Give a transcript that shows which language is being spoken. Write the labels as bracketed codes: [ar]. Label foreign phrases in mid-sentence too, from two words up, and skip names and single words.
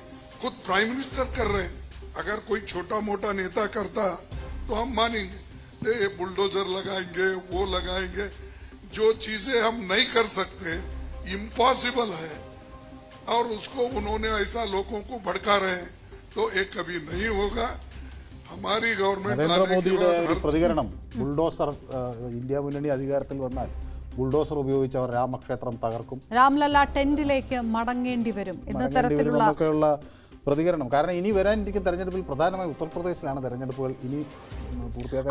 [hi] खुद [en] prime minister [hi] कर रहे हैं, अगर कोई छोटा मोटा नेता करता तो हम मानेंगे, ये बुलडोजर लगाएंगे वो लगाएंगे। जो चीजें हम नहीं कर सकते, इम्पॉसिबल है, और उसको उन्होंने ऐसा लोगों को भड़का रहे हैं, तो ये कभी नहीं होगा। हमारी गवर्नमेंट [ml] നരേന്ദ്രമോദിയുടെ പ്രതികരണം, ബുൾഡോസർ ഇന്ത്യ മുന്നണി അധികാരത്തിൽ വന്നാൽ ബുൾഡോസർ ഉപയോഗിച്ചവർ രാമക്ഷേത്രം തകർക്കും, രാംലല്ല ടെന്റിലേക്ക് മടങ്ങേണ്ടി വരും എന്ന തരത്തിലുള്ള പ്രതികരണം. കാരണം ഇനി വരാനിരിക്കുന്ന തെരഞ്ഞെടുപ്പിൽ പ്രധാനമായും ഉത്തർപ്രദേശിലാണ് തെരഞ്ഞെടുപ്പുകൾ ഇനി പൂർത്തിയാക്കാൻ.